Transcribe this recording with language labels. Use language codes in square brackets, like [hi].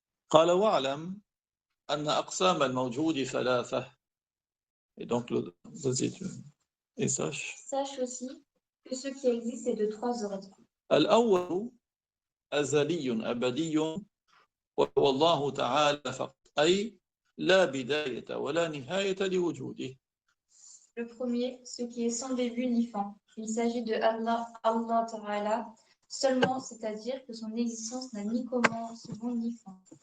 [ar] قال واعلم أن أقسام الموجود ثلاثة. [fr] Et donc, vas-y, et sache. Sache aussi que ce qui existe est de trois ordres. [ar] الأول أزلي أبدي وهو الله تعالى فقط أي لا بداية ولا نهاية لوجوده. [fr] Le premier, ce qui est sans début ni fin. Il s'agit de Allah Ta'ala seulement, c'est-à-dire que son existence n'a ni commencement ni fin.